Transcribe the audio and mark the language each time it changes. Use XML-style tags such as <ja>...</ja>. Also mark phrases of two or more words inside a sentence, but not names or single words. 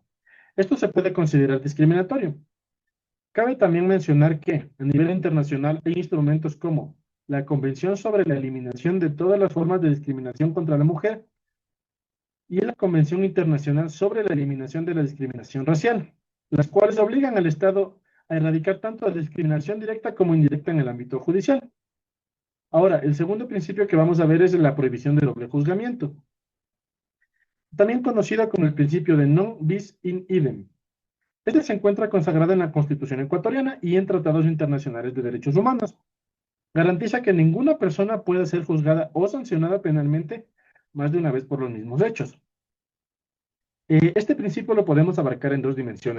<es>Esto se puede considerar discriminatorio. Cabe también mencionar que a nivel internacional hay instrumentos como la Convención sobre la Eliminación de todas las formas de discriminación contra la mujer y la Convención Internacional sobre la Eliminación de la Discriminación Racial, las cuales obligan al Estado a erradicar tanto la discriminación directa como indirecta en el ámbito judicial. Ahora, el segundo principio que vamos a ver es la prohibición de doble juzgamiento, también conocida como el principio de</es> <la>non bis in idem.</la> <es>Este se encuentra consagrado en la Constitución ecuatoriana y en tratados internacionales de derechos humanos. Garantiza que ninguna persona pueda ser juzgada o sancionada penalmente más de una vez por los mismos hechos. Este principio lo podemos abarcar en dos dimensiones.</es>